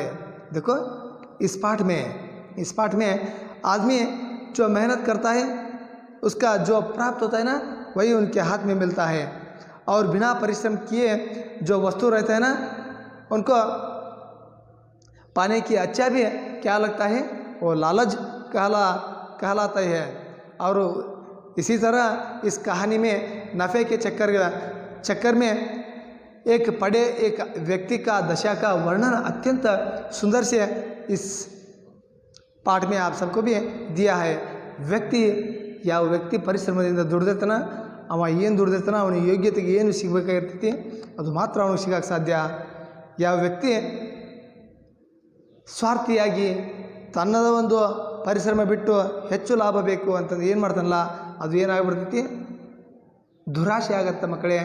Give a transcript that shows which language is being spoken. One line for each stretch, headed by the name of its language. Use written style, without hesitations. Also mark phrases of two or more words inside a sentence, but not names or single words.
Hindi: देखो इस पाठ में आदमी जो मेहनत करता है उसका जो प्राप्त होता है ना वही उनके हाथ में मिलता है, और बिना परिश्रम किए जो वस्तु रहते हैं ना उनको पाने की अच्छा भी क्या लगता है, वो लालच कहलाता है। और इसी तरह इस कहानी में नफ़े के चक्कर में एक व्यक्ति का दशा का वर्णन अत्यंत सुंदर से इस पाठ में आप सबको भी दिया है।
Kannada: ವ್ಯಕ್ತಿ ಪರಿಶ್ರಮದಿಂದ ದುಡಿದಿರ್ತಾನ, ಅವ ಏನು ದುಡಿದಿರ್ತಾನ ಅವನ ಯೋಗ್ಯತೆಗೆ ಏನು ಸಿಗಬೇಕಾಗಿರ್ತೈತಿ ಅದು ಮಾತ್ರ ಅವನಿಗೆ ಸಿಗಕ್ಕೆ ಸಾಧ್ಯ. ಯಾವ ವ್ಯಕ್ತಿ ಸ್ವಾರ್ಥಿಯಾಗಿ ತನ್ನದ ಒಂದು ಪರಿಶ್ರಮ ಬಿಟ್ಟು ಹೆಚ್ಚು ಲಾಭ ಬೇಕು ಅಂತಂದು ಏನು ಮಾಡ್ತಾನಲ್ಲ ಅದು ಏನಾಗ್ಬಿಡ್ತೈತಿ, ದುರಾಶೆ ಆಗತ್ತೆ ಮಕ್ಕಳೇ.